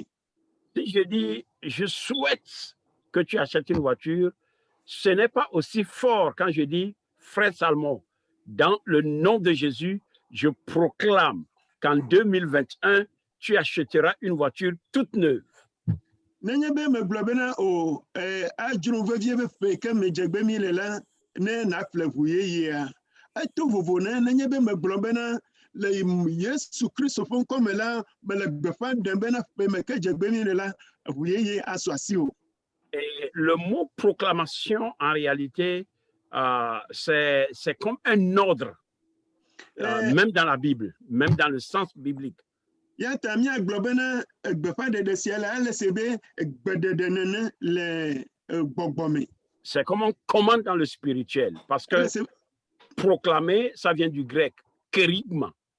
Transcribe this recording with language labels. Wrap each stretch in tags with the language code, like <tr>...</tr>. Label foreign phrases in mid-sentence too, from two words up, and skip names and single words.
<fr>Si je dis, je souhaite que tu achètes une voiture, ce n'est pas aussi fort quand je dis, frère Salmon, dans le nom de Jésus, je proclame qu'en 2021, tu achèteras une voiture toute neuve.</fr> <ee>Nenye be megblɔ bena o adzro vevie be ƒe ke medze gbe mi le la ne naƒle ʋu yeyea, eto vovo ne nenye be megblɔ bena le Yesu Kristo ƒe ŋkɔ me la mele gbeƒã ɖem bena ƒe me ke dze gbe mi le la ʋu yeye asɔ asi o.</ee> <fr>Et le mot proclamation, en réalité, c'est comme un ordre, même dans la Bible, même dans le sens biblique. C'est comme on commande dans le spirituel, parce que proclamer, ça vient du grec, kérigma.</fr>